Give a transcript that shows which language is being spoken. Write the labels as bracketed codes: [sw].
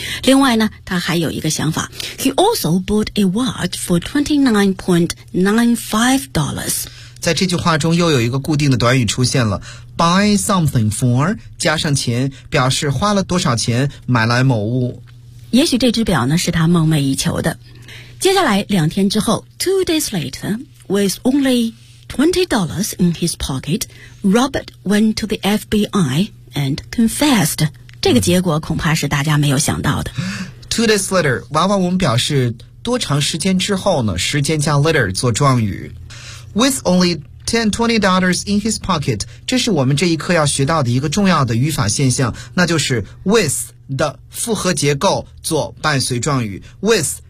[zh] 另外呢他还有一个想法， [en] He also bought a watch for $29.95。 [zh] 在这句话中又有一个固定的短语出现了， buy something for 加上钱，表示花了多少钱买来某物。也许这只表呢是他梦寐以求的。接下来两天之后， [en] Two days later, with only $20 in his pocket, Robert went to the FBI and confessed. [zh] 这个结果恐怕是大家没有想到的。 Two days later, 往往我们表示多长时间之后呢，时间加 later 做状语。 [en] With only $10-$20 in his pocket, [zh] 这是我们这一课要学到的一个重要的语法现象，那就是 with 的复合结构做伴随状语。 with